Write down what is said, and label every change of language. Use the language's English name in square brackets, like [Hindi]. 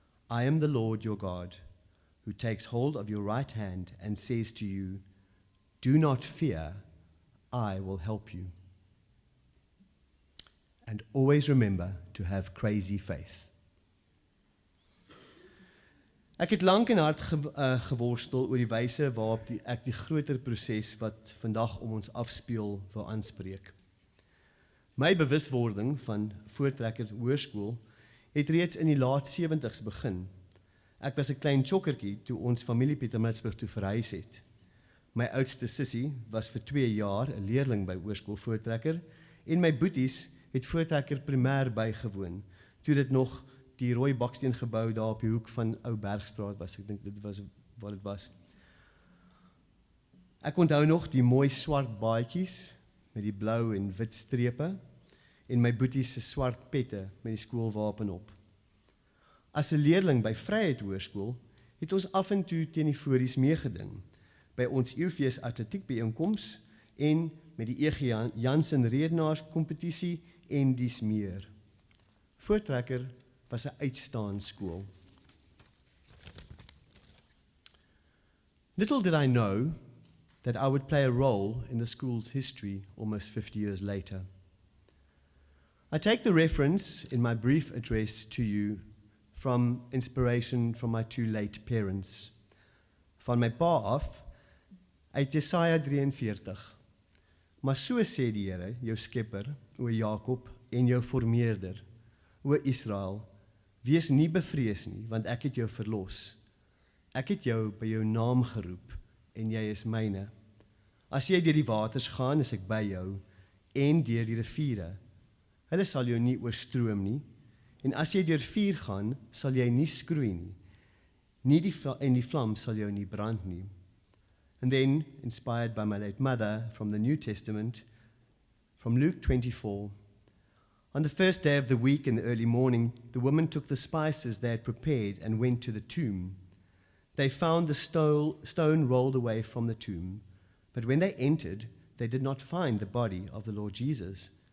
[English] I am the Lord your God, who takes hold of your right hand and says to you, do not fear, I will help you. And always remember to have crazy faith. [Afrikaans] Ek het lank en hard geworstel oor die wyse waarop ek die groter proses wat vandag om ons afspeel wil aanspreek. My bewuswording van Voortrekker Hoërskool het reeds in die laat 70s begin. Ek was 'n klein chokkertjie toe ons familie Pietermaritzburg toe verhuis het. My oudste sussie was vir 2 jaar 'n leerling by Hoërskool Voortrekker en my boeties het Voortrekker primêr bygewoon, toe dit nog die rooi baksteen gebou daar op die hoek van Ou Bergstraat was. Ek dink dit was wat dit was. Ek onthou nog die mooi swart baadjies met die blou en wit strepe en my boeties se swart pette met die skoolwapen op. As 'n leerling by Vryheid Hoërskool het ons af en toe teen die fories meegeding by ons eeufees atletiekbyeenkoms en met die E.G. Jansen redenaars kompetisie en dies meer. Voortrekker was 'n uitstaande skool. [English] Little did I know that I would play a role in the school's history almost 50 years later. I take the reference in my brief address to you from inspiration from my 2 late parents. [Afrikaans] Van my pa af, uit Jesaja 43. Maar so sê die Here, jou skepper, o Jakob, en jou formeerder, o Israel, wees nie bevrees nie, want ek het jou verlos. Ek het jou by jou naam geroep, en jy is myne. As jy deur die waters gaan, is ek by jou, en deur die riviere. Hulle sal jou nie oorstroom nie, en as jy deur vuur gaan, sal jy nie skroei nie, en die vlam sal jou nie brand nie. [English] And then, inspired by my late mother from the New Testament, from Luke 24, on the first day of the week in the early morning, the women took the spices they had prepared and went to the tomb. They found the stone rolled away from the tomb, but when they entered, they did not find the body of the Lord Jesus.